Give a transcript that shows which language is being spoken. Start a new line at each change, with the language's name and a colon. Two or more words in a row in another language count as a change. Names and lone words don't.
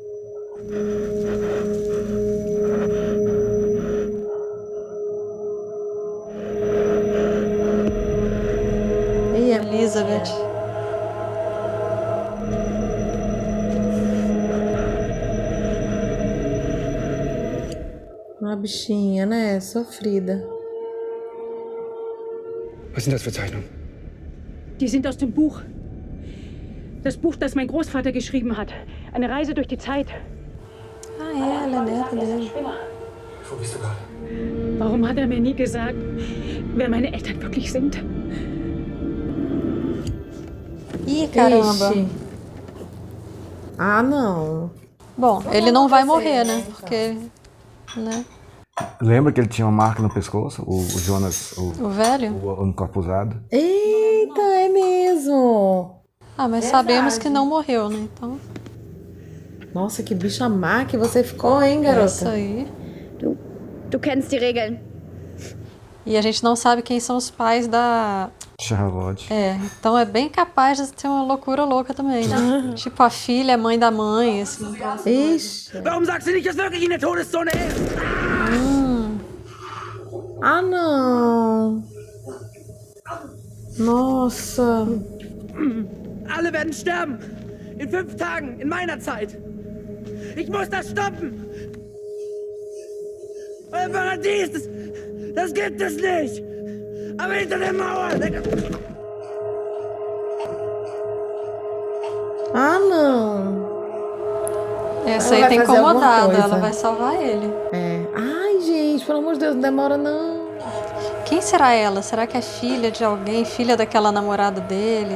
Portuguese: E Elizabeth. Uma bichinha, né? Sofrida.
German: Was sind das für Zeichnungen? Die sind aus dem Buch. Das Buch, das mein Großvater geschrieben hat. Eine Reise durch die Zeit.
Portuguese: Ah, é, ela é neta dele.
German: Wo bist du gerade? Warum hat er mir nie gesagt, wer meine Eltern wirklich sind?
Portuguese: Ih, caramba. Ixi. Ah, não. Bom, ele não vai morrer, né? Porque, né? Lembra que ele tinha uma marca no pescoço? O Jonas, O velho? o encapuzado. Eita, é mesmo. Ah, mas sabemos que não morreu, né? Então. Nossa, que bicha má que você ficou, hein, garota? Isso aí.
German: Du kennst die Regeln.
Portuguese: E a gente não sabe quem são os pais da... Charlotte. É, então é bem capaz de ter uma loucura louca também, né? Tipo, a filha é mãe da mãe, assim. Ixi.
German: Warum sagst du nicht, dass wirklich in der Todeszone ist?
Portuguese: Ah, não. Nossa.
German: Alle werden sterben. In 5 Tagen, in meiner Zeit. Ich muss das stoppen. Euer Paradies, das gibt es nicht. Aber hinter der Mauer.
Portuguese: Ah, não. Essa Ela aí vai tá fazer alguma incomodada, coisa. ela vai salvar ele. É. Ai, gente, pelo amor de Deus, não demora não. Quem será ela? Será que é filha de alguém? Filha daquela namorada dele?